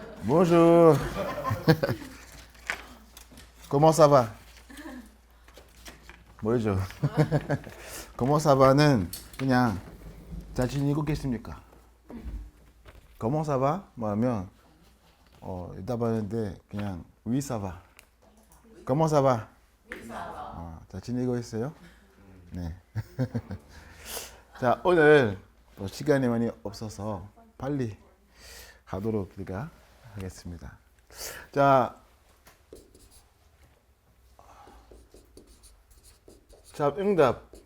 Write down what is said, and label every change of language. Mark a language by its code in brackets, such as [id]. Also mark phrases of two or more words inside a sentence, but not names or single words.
[fr] Bonjour. Comment ça va? [ko] 뭐죠? [fr] Comment ça va [ko] 는 그냥 잘 지내고 계십니까? [fr] Comment ça va? [ko] 뭐하면 대답하는데 그냥 [fr] Oui ça va. Comment ça va? [ko] 잘 지내고 있어요? 네. 자, 오늘 또 시간이 많이 없어서 빨리 하도록 우리가 하겠습니다. 자, 응답.